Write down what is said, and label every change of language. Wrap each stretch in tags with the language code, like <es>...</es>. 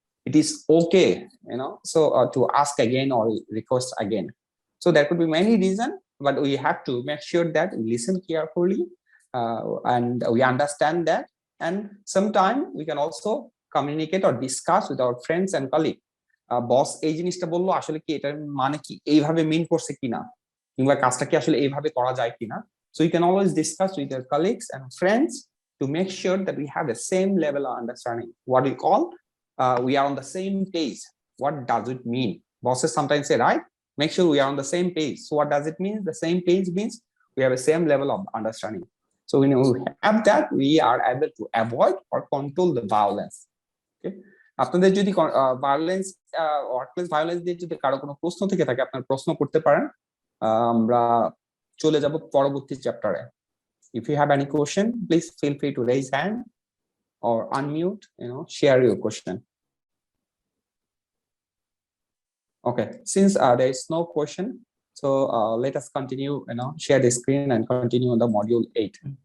<en>It is okay, so to ask again or request again. So there could be many reasons, but we have to make sure that we listen carefully and we understand that, and sometimes we can also communicate or discuss with our friends and colleagues.</en> <bn>Boss এই জিনিসটা বললো, আসলে কি এটার মানে কি এইভাবে মিন করছে কিনা, কিংবা কাজটা কি আসলে এইভাবে করা যায় কিনা.</bn> <en>So you can always discuss with your colleagues and friends to make sure that we have the same level of understanding, what we call we are on the same page. What does it mean? Bosses sometimes say, right, make sure we are on the same page. So what does it mean? The same page means we have the same level of understanding. So when we have that, we are able to avoid or control the violence.</en> <bn>Okay, আপনাদের যদি violence workplace violence দিয়ে যদি কারো কোনো প্রশ্ন থেকে থাকে, আপনারা প্রশ্ন করতে পারেন। আমরা চলে যাব পরবর্তী চ্যাপ্টারে।</bn> <en>If you have any question, please feel free to raise hand or unmute, share your question. Okay, since there is no question, so let us continue, share the screen and continue on the module 8.</en>